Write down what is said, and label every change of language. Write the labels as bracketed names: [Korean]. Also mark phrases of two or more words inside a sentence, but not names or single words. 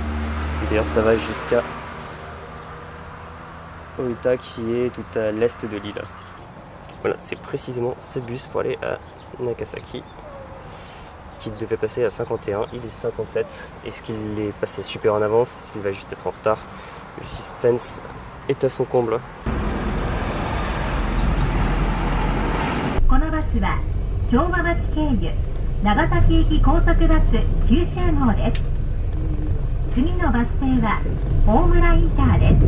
[French] D'ailleurs ça va jusqu'à Oita qui est tout à l'est de l'île. Voilà, c'est précisément ce bus pour aller à Nagasaki qui devait passer à 51, il est 57. Est-ce qu'il est passé super en avance? Est-ce qu'il va juste être en retard? Le suspense est à son comble. [Japanese] このバスは昭和町経由長崎駅高速バス九州号です。次のバス停は大村インターです。